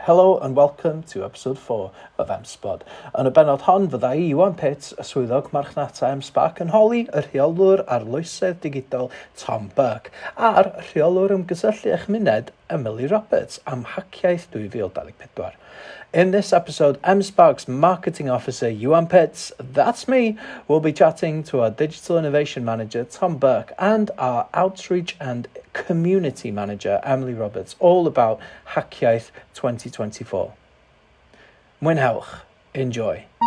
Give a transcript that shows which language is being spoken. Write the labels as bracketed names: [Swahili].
[English] Hello and welcome to episode 4 of M-SPod. [Welsh] Yn y bennod hon fydda I Iwan Pitts, y Swyddog Marchnata M-SParc yn holi y Rheolwr Arloesedd Digidol Tom Burke a'r Rheolwr Ymgysylltu Chymuned Emily am Hac Iaith 2024. [English] In this episode, M-SParc's marketing officer, Iwan Pitts, that's me, will be chatting to our digital innovation manager, Tom Burke, and our outreach and community manager, Emily, all about Hac Iaith 2024. [Welsh] Mwynhewch. [English] Enjoy.